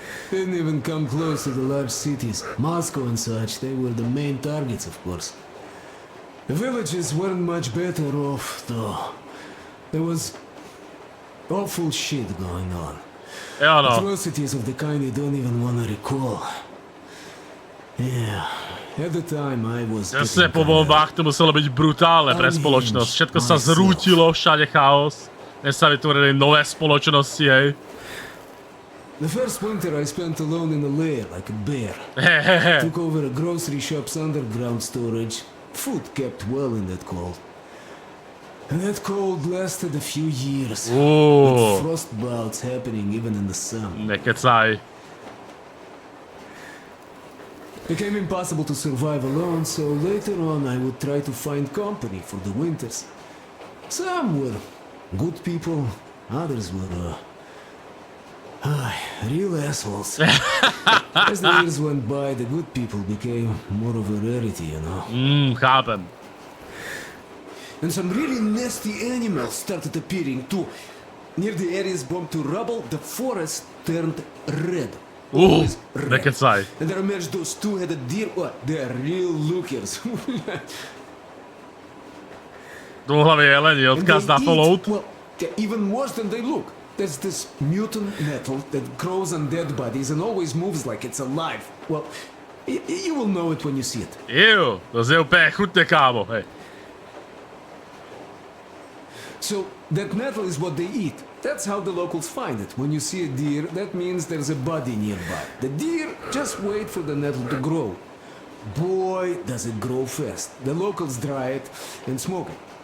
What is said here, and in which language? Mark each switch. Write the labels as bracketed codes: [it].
[en] Didn't even come close to the large cities. Moscow and such, they were the main targets, of course. The villages weren't much better off, though. There was awful shit going on. [cs] Jo no. [en] Atrocities of the kind you don't even want to recall. Yeah, at the time I was... [sk] Jasne, po voľbách to muselo byť brutálne pre spoločnosť. Všetko sa zrútilo, všade chaos. Dnes sa vytvorili nové spoločnosti, hej. [en] The first winter I spent alone in a lair, like a bear. Took over a grocery shop's underground storage. Food kept well in that cold. And that cold lasted a few years. With frost bouts happening even in the summer. [sk] Nekecaj. [en] Became impossible to survive alone, so later on I would try to find company for the winters. Some were good people, others were real assholes. As the years went by, the good people became more of a rarity, you know. [sk] Chápem. [en] And some really nasty animals started appearing too. Near the areas bombed to rubble, the forest turned red. [sk] Nekecaj. [en] And there emerged those two-headed deer. Oh, they are real lookers. [cs] Dvouhlavý jeleni, odkaz na Fallout. [en] Well, they're even worse than they look. there's this mutant nettle that grows on dead bodies and always moves like it's alive. Well, you will know it when you see it. [cs] Ew, to je úplně chutně, kámo, hej. [en] So, that nettle is what they eat. That's how the locals find it. When you see a deer, that means there's a body nearby. The deer just wait for the nettle to grow. Boy, does it grow fast. The locals dry it and smoke it.